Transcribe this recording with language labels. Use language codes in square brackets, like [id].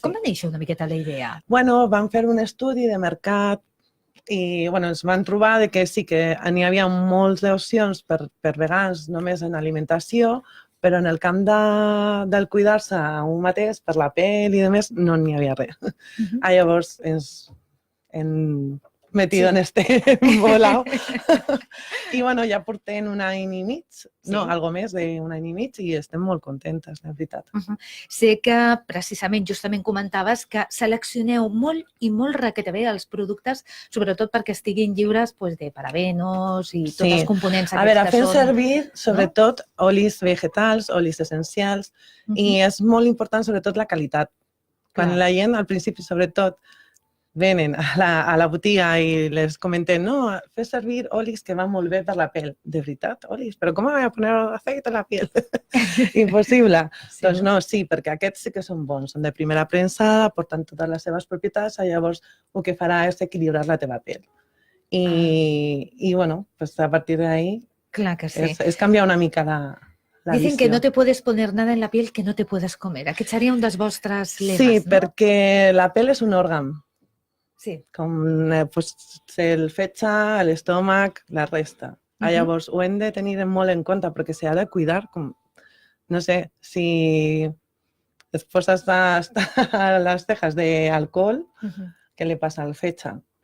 [ca] Com va néixer una miqueta la idea? Bueno, vam fer un estudi de mercat i ens van trobar que sí que n'hi havia moltes opcions per vegans només en alimentació, però en el camp del cuidar-se a un mateix, per la pell i demés, no n'hi havia res. [es] Llavors ens hem metido en este volao. [ca] I bueno, ja portem un any i mig, no, algo més d'un any i mig, i estem molt contentes, la veritat. Sé que precisament, justament comentaves que seleccioneu molt i molt requete bé els productes, sobretot perquè estiguin lliures de parabenos i tots els components aquests que són. A veure, fem servir sobretot olis vegetals, olis essencials, i és molt important sobretot la qualitat. Quan la gent, al principi, sobretot, venen a la botiga i les comenten, no, fes servir olis que van molt bé per la pell. De veritat, olis? [es] Però com voy a poner aceite a la piel? Impossible. [ca] Doncs no, sí, perquè aquests sí que són bons, són de primera premsada, porten totes les seves propietats, llavors el que farà és equilibrar la teva pell. I bueno, a partir d'ahí és canviar una mica la [es] Dicen que no te puedes poner nada en la piel que no te puedes comer. [ca] Aquest seria un dels vostres lemes, no? Sí, no? perquè la pell és un òrgan. Sí. Com el fetge, l'estómac, la resta. Llavors, ho hem de tenir molt en compte perquè s'ha de cuidar. No sé, si et poses les cejas d'alcohol, què li passa al fetge?